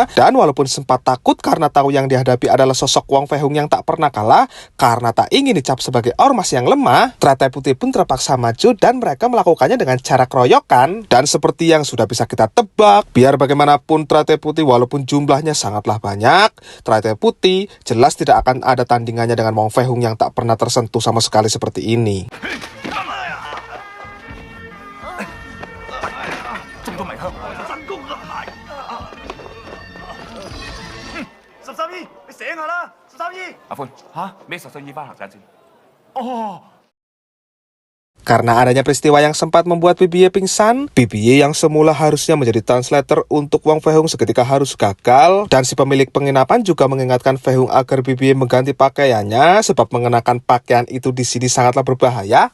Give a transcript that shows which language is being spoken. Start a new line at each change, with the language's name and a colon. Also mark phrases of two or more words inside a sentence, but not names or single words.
Indonesian: Dan walaupun sempat takut karena tahu yang dihadapi adalah sosok Wong Fei Hung yang tak pernah kalah, karena tak ingin dicap sebagai ormas yang lemah, Teratai Putih pun terpaksa maju dan mereka melakukannya dengan cara keroyokan. Dan seperti yang sudah bisa kita tebak, biar bagaimanapun Teratai Putih walaupun jumlahnya sangatlah banyak, Teratai Putih jelas tidak akan ada tandingannya dengan Wong Fei Hung yang tak pernah tersentuh sama sekali seperti ini.
Cantonese: 阿歡嚇咩13姨翻行山先？哦。
Indonesian: Karena adanya peristiwa yang sempat membuat Bibiye pingsan, Bibiye yang semula harusnya menjadi translator untuk Wong Fei Hung seketika harus gagal. Dan si pemilik penginapan juga mengingatkan Fei Hung agar Bibiye mengganti pakaiannya, sebab mengenakan pakaian itu di sini sangatlah berbahaya.